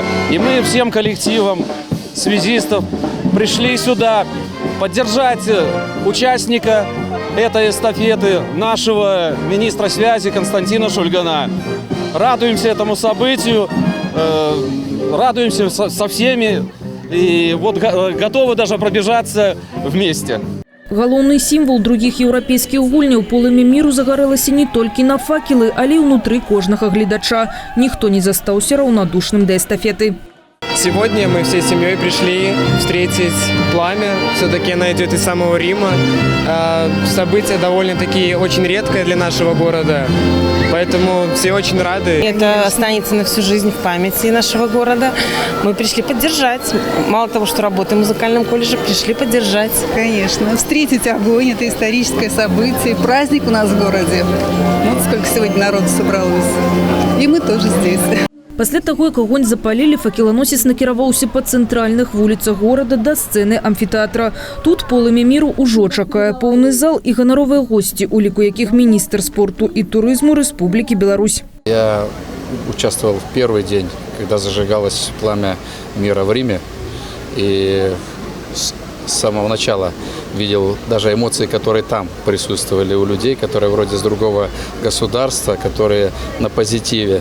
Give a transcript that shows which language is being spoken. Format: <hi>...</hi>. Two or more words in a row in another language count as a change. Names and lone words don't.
<ru>И мы всем коллективам связистов пришли сюда поддержать участника этой эстафеты, нашего министра связи Константина Шульгана. Радуемся этому событию, радуемся со всеми и вот готовы даже пробежаться вместе.</ru> <be>Галоўны сімвол другіх еўрапейскіх гульняў полымя міру загарэлася не толькі на факелы, але і ўнутры кожнага гледача. Ніхто не застаўся раўнадушным да эстафеты.</be> <ru>Сегодня мы всей семьей пришли встретить пламя. Все-таки она идет из самого Рима. Событие довольно-таки очень редкое для нашего города, поэтому все очень рады. Это останется на всю жизнь в памяти нашего города. Мы пришли поддержать. Мало того, что работаем в музыкальном колледже, пришли поддержать. Конечно. Встретить огонь – это историческое событие, праздник у нас в городе. Вот сколько сегодня народу собралось. И мы тоже здесь.</ru> <be>Пасля таго, як агонь запалілі, факеланосец накіраваўся па цэнтральных вуліцах горада да сцэны амфітэатра. Тут полымя міру ўжо чакае поўны зал і ганаровыя госці, у ліку якіх міністр спорту і турызму Рэспублікі Беларусь.</be> <ru>Я участвовал в первый день, когда зажигалось пламя мира в Риме. И с самого начала видел даже эмоции, которые там присутствовали у людей, которые вроде с другого государства, которые на позитиве.</ru>